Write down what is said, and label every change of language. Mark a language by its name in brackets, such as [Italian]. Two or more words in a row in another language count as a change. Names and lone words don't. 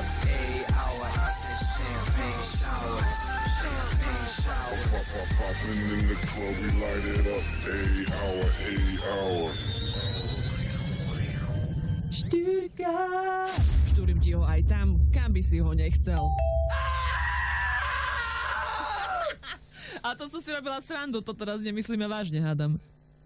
[English] 8 hour, I said champagne showers, champagne showers. Popping in the club, we light it up. 8 hour. [Slovak] Štyrka! Štúrim ti ho aj tam, kam by si ho nechcel. A to som si robila srandu, to teraz nemyslíme vážne, hádam.